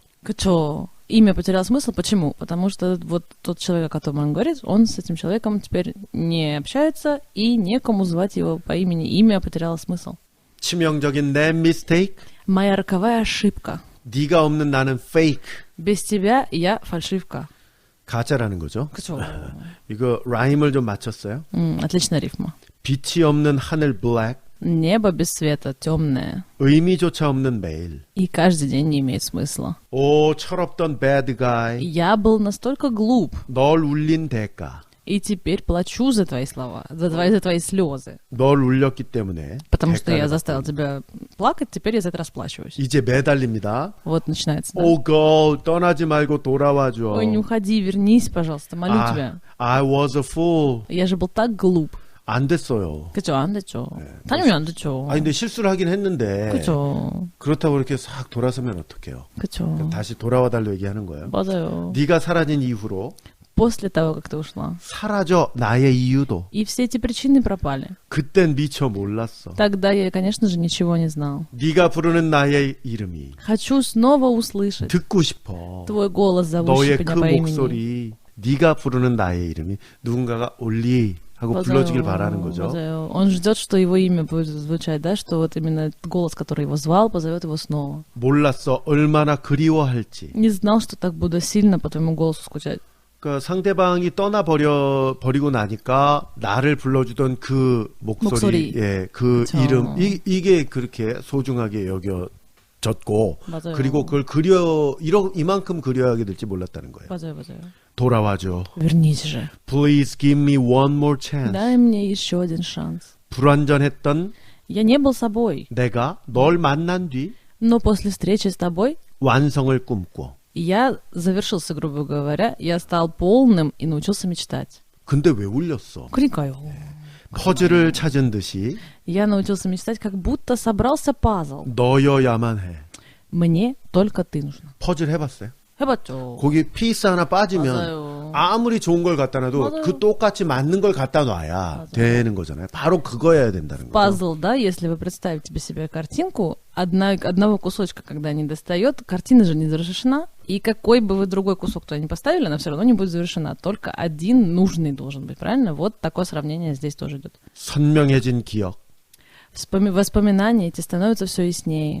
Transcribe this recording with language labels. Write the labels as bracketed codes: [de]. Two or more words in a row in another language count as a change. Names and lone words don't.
[ko] 그쵸. [ru] Имя потеряло смысл. Почему? Потому что вот тот человек, о котором он говорит, он с этим человеком теперь не общается, и некому звать его по имени. Имя потеряло смысл. [ko] 치명적인 내 mistake. [ru] Моя роковая ошибка. [ko] 네가 없는 나는 fake. [ru] Без тебя я фальшивка. [ko] 가짜라는 거죠. 그쵸. 이거 라임을 좀 맞췄어요. [ru] Отличная рифма. [ko] 빛이 없는 하늘 black. [ru] Небо без света темное. [ko] 의미조차 없는 매일. [ru] И каждый день не имеет смысла. [ko] 오, 철없던 [en] bad guy. [ru] Я был настолько глуп. [ko] 널 울린 대가. [ru] И теперь плачу за твои слова, за твои слезы. [ko] 널 울렸기 때문에. [ru] Потому что я [ko] 대가를 [ru] заставил [ko] 받고. [ru] тебя плакать, теперь я за это расплачиваюсь. [ko] 이제 매달립니다. [ru] Вот начинается. Да? [ko] 오, girl, 떠나지 말고 돌아와줘. [ru] Ой, не уходи, вернись, пожалуйста, молю тебя. [en] I was a fool. [ru] Я же был так глуп. [ko] 안 됐어요. 그쵸, 안 됐죠. 당연히 안 됐죠. 아니, 근데 실수를 하긴 했는데. 그쵸, 그렇다고 이렇게 싹 돌아서면 어떡해요? 그쵸. 다시 돌아와달라고 얘기하는 거예요. 맞아요. 네가 사라진 이후로 [ru] После того, как ты ушла. [ko] 사라져 나의 이유도. [ru] И все эти причины пропали. [ko] 그땐 미처 몰랐어. [ru] Тогда я, конечно же, ничего не знал. [ko] 네가 부르는 나의 이름이 [ru] Хочу снова услышать [ko] 듣고 싶어. [ru] твой голос, зовущий [ko] 너의 [ru] меня [ko] 그 [ru] по имени. [ko] 목소리, 네가 부르는 나의 이름이 누군가가 올리 하고 맞아요. 불러주길 바라는 거죠. 맞아요. [ru] Он ждет, что его имя будет звучать, да, что вот именно этот голос, который его звал, позовет его снова. [ko] 몰랐어 얼마나 그리워할지. [ru] Не знал, что так буду сильно по твоему голосу скучать. [ko] 그러니까 상대방이 버리고 나니까 나를 불러주던 그 목소리, 목소리. 예, 그 그쵸. 이름, 이게 그렇게 소중하게 여겨졌고, 맞아요. 그리고 그걸 이만큼 그리워하게 될지 몰랐다는 거예요. 맞아요, 맞아요. 돌아와줘. [ru] Вернись же. [en] Please give me one more chance. [ru] Дай мне еще один шанс. [ko] 불완전했던 [ru] Я не был собой, [ko] 내가 널 만난 뒤 [ru] но после встречи с тобой [ko] 완성을 꿈꿔. [ru] я завершился, грубо говоря, я стал полным и научился мечтать. [ko] 근데 왜 울렸어? [ru] Крикаю. [ko] 퍼즐을 찾은 듯이 [ru] Я научился мечтать, как будто собрался пазл. [ko] 너여야만 해. [ru] Мне только ты нужна. [ko] 퍼즐 해봤어요? 해봤죠. 거기 피스 하나 빠지면 맞아요. 아무리 좋은 걸 갖다 놔도 맞아요. 그 똑같이 맞는 걸 갖다 놔야 맞아요. 되는 거잖아요. 바로 그거여야 된다는 거죠. [ru] Пазл, да, если вы представите себе картинку, одного кусочка, когда не достает, картина же не завершена, и какой бы вы другой кусок туда не поставили, она все равно не будет завершена. Только один нужный должен быть, правильно? Вот такое сравнение здесь тоже идет. [ko] 선명해진 기억. [ru] Воспоминания эти становятся все яснее.